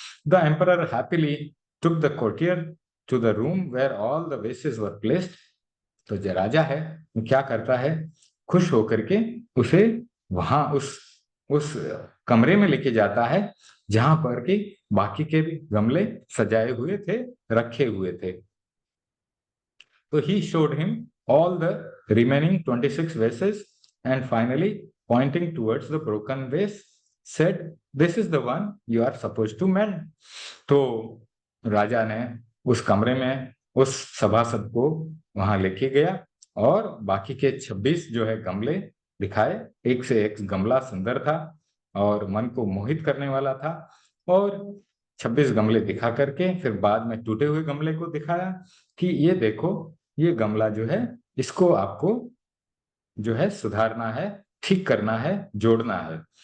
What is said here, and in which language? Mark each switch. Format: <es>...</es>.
<en>The emperor happily took the courtier to the room where all the vases were placed.</en> <hi>तो जो राजा है वो क्या करता है, खुश होकर के उसे वहां उस कमरे में लेके जाता है जहां पर कि बाकी के भी गमले सजाए हुए थे, रखे हुए थे।</hi> <en>So he showed him all the remaining 26 vases, and finally, pointing towards the broken vase, said, "This is the one you are supposed to mend."</en> <hi>तो राजा ने उस कमरे में उस सभासद को वहां लेके गया और बाकी के 26 जो है गमले दिखाए। एक से एक गमला सुंदर था और मन को मोहित करने वाला था। और 26 गमले दिखा करके फिर बाद में टूटे हुए गमले को दिखाया कि ये देखो, ये गमला जो है, इसको आपको जो है सुधारना है, ठीक करना है, जोड़ना है।</hi>